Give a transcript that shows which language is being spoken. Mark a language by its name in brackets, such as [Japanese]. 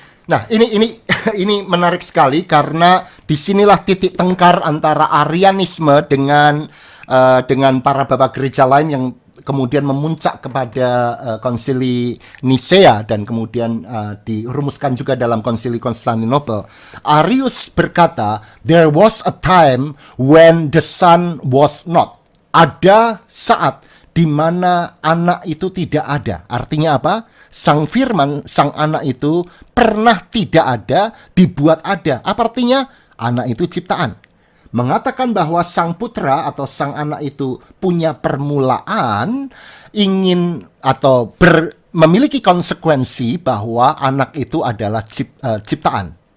[Indonesian] Nah, ini menarik sekali karena disinilah titik tengkar antara Arianisme dengan para bapak gereja lain yang kemudian memuncak kepada konsili Nisea dan kemudian dirumuskan juga dalam konsili Konstantinopel. Arius berkata, [English] there was a time when the son was not. [Indonesian] Ada saat di mana anak itu tidak ada. Artinya apa? Sang firman, sang anak itu pernah tidak ada, dibuat ada. Apa artinya? Anak itu ciptaan. Mengatakan bahwa sang putra atau sang anak itu punya permulaan, ingin atau memiliki konsekuensi bahwa anak itu adalah ciptaan.